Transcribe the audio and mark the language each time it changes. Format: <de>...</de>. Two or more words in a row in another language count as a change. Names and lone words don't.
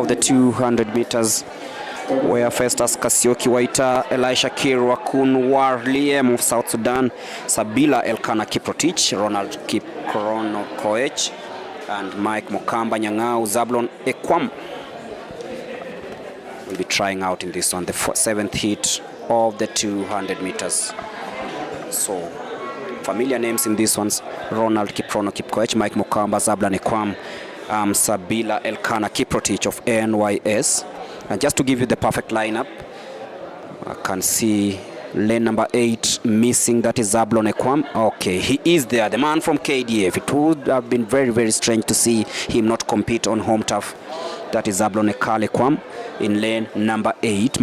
<en>the 200 meters, where Festus Kasioki Waita, Elisha Kirwakun Warliem of South Sudan, Sabila Elkana Kiprotich, Ronald Kipkrono Koech, and Mike Mokamba Nyang'au Zablon Ekwam will be trying out in this one, the 7th heat of the 200 meters. So familiar names in these ones: Ronald Kiprono Kipkoech, Mike Mokamba, Zablon Ekwam, Sabila Elkana Kiprotich of NYS. And just to give you the perfect lineup, I can see Lane number 8 missing, that is Zablon Ekwam. Okay, he is there, the man from KDF. It would have been very, very strange to see him not compete on home turf. That is Zablon Ekwam in lane number 8.</en>